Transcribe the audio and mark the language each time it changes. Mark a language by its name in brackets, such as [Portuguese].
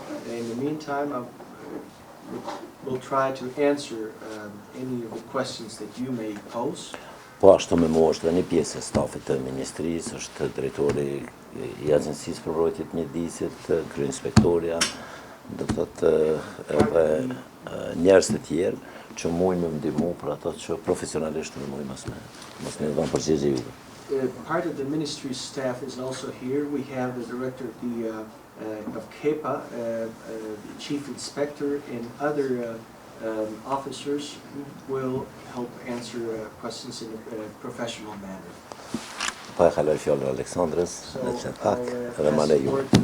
[English] In the meantime, we'll try to answer any of the questions that you may pose. [Albanian] Po ashtu me mua është dhe një pjesë e stafit të ministrisë, është drejtori i Agjencisë për Mbrojtjen e Mjedisit, kryeinspektorja, do të thotë edhe njerëz të tjerë që mujnë me ndihmu për ato që profesionalisht në mujnë mos me dhënë përgjigje juve. [English] Part of the ministry's staff is also here. We have the director of KEPA, the chief inspector, and other officers who will help answer questions in a professional manner. [Albanian] Po e kaloj fjalën Aleksandrës, në që pak, edhe ma leju.